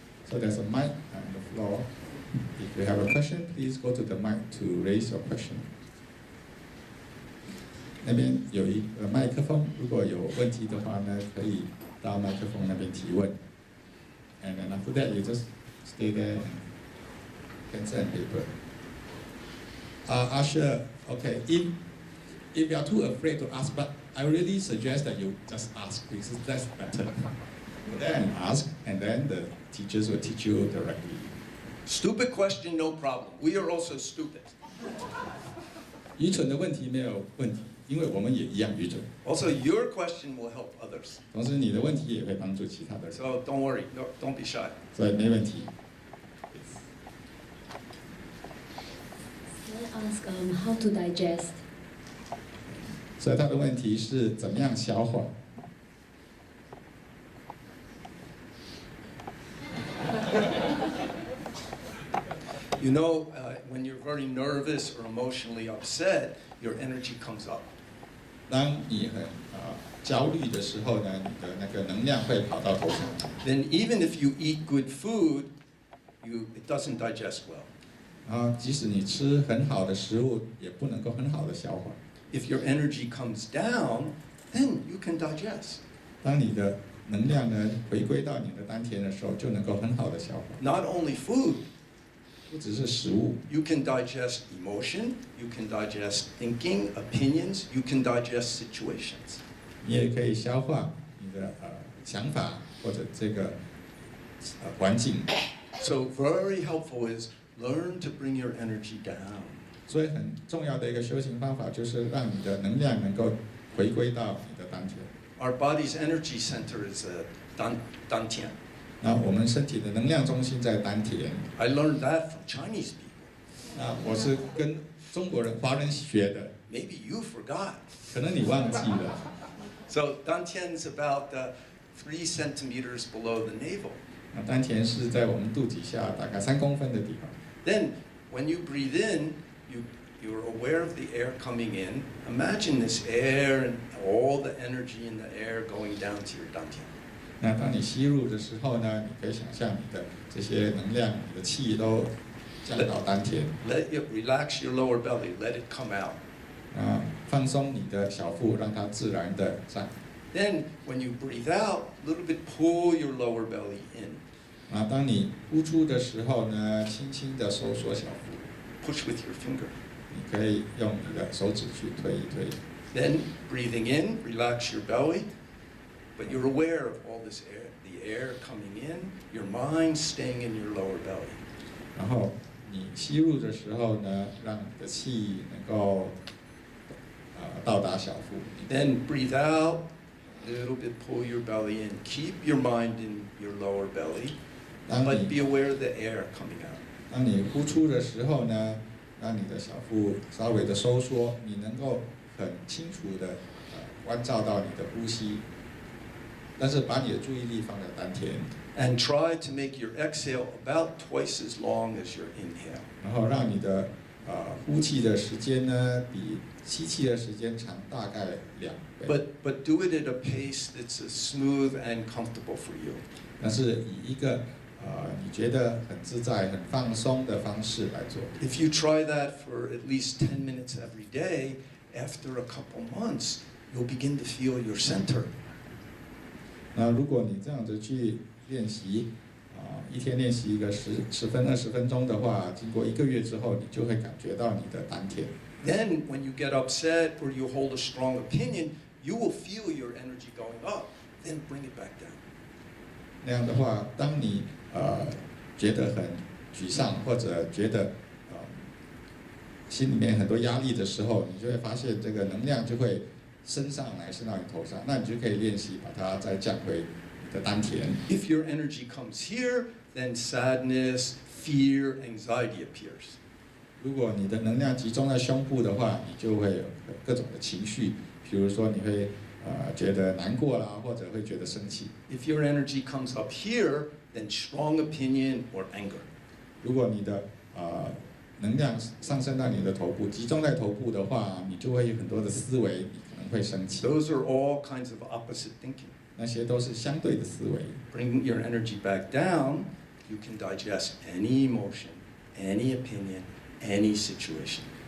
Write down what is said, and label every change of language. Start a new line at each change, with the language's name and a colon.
English: So there's a mic on the floor. If you have a question, please go to the mic to raise your question.
Chinese: 那边有一个麦克风，如果有问题的话呢，可以到麦克风那边提问。
English: And then after that, you just stay there and pencil and paper. Usher, okay. If you are too afraid to ask, but I really suggest that you just ask because that's better. Then ask, and then the teachers will teach you directly. Stupid question, no problem. We are also stupid.
Chinese: 愚蠢的问题没有问题，因为我们也一样愚蠢。
English: Also, your question will help others.
Chinese: 同时，你的问题也会帮助其他的人。
English: So don't worry, don't be shy.
Chinese: 所以没问题。
English: Can I ask how to digest?
Chinese: 所以他的问题是怎么样消化？
English: You know, when you're very nervous or emotionally upset, your energy comes up.
Chinese: 当你很焦虑的时候呢，你的那个能量会跑到头上。
English: Then even if you eat good food, it doesn't digest well.
Chinese: 即使你吃很好的食物，也不能够很好的消化。
English: If your energy comes down, then you can digest.
Chinese: 当你的能量呢回归到你的丹田的时候，就能够很好的消化。
English: Not only food,
Chinese: 不只是食物，
English: you can digest emotion, you can digest thinking, opinions, you can digest situations.
Chinese: 你也可以消化你的想法或者这个环境。
English: So very helpful is learn to bring your energy down.
Chinese: 所以很重要的一个修行方法就是让你的能量能够回归到你的丹田。
English: Our body's energy center is dantian.
Chinese: 那我们身体的能量中心在丹田。
English: I learned that from Chinese people.
Chinese: 那我是跟中国人、华人学的，
English: Maybe you forgot.
Chinese: 可能你忘记了。
English: So dantian's about 3 centimeters below the navel.
Chinese: 那丹田是在我们肚脐下大概3公分的地方。
English: Then when you breathe in, you're aware of the air coming in. Imagine this air and all the energy in the air going down to your dantian.
Chinese: 那当你吸入的时候呢，你可以想象你的这些能量、你的气都降到丹田。
English: Let it relax your lower belly. Let it come out.
Chinese: 放松你的小腹，让它自然的上。
English: Then when you breathe out, a little bit pull your lower belly in.
Chinese: 当你呼出的时候呢，轻轻的收缩小腹。
English: Push with your finger.
Chinese: 你可以用你的手指去推一推。
English: Then breathing in, relax your belly. But you're aware of all this air, the air coming in, your mind staying in your lower belly.
Chinese: 然后你吸入的时候呢，让你的气能够到达小腹。
English: Then breathe out, a little bit pull your belly in. Keep your mind in your lower belly, but be aware of the air coming out.
Chinese: 当你呼出的时候呢，让你的小腹稍微的收缩，你能够很清楚的关照到你的呼吸。但是把你的注意力放在丹田，
English: And try to make your exhale about twice as long as your inhale.
Chinese: 然后让你的呼气的时间呢，比吸气的时间长大概2倍。
English: But do it at a pace that's smooth and comfortable for you.
Chinese: 但是以一个你觉得很自在、很放松的方式来做。
English: If you try that for at least 10 minutes every day, after a couple months, you'll begin to feel your center.
Chinese: 那如果你这样子去练习，一天练习一个10分、20分钟的话，经过1个月之后，你就会感觉到你的丹田。
English: Then, when you get upset or you hold a strong opinion, you will feel your energy going up. Then bring it back down.
Chinese: 那样的话，当你觉得很沮丧，或者觉得心里面很多压力的时候，你就会发现这个能量就会升上来，升到你头上，那你就可以练习把它再降回你的丹田。
English: If your energy comes here, then sadness, fear, anxiety appears.
Chinese: 如果你的能量集中在胸部的话，你就会有各种的情绪，比如说你会觉得难过啦，或者会觉得生气。
English: If your energy comes up here, then strong opinion or anger.
Chinese: 如果你的能量上升到你的头部，集中在头部的话，你就会有很多的思维，你可能会生气。
English: Those are all kinds of opposite thinking.
Chinese: 那些都是相对的思维。
English: Bring your energy back down, you can digest any emotion, any opinion, any situation.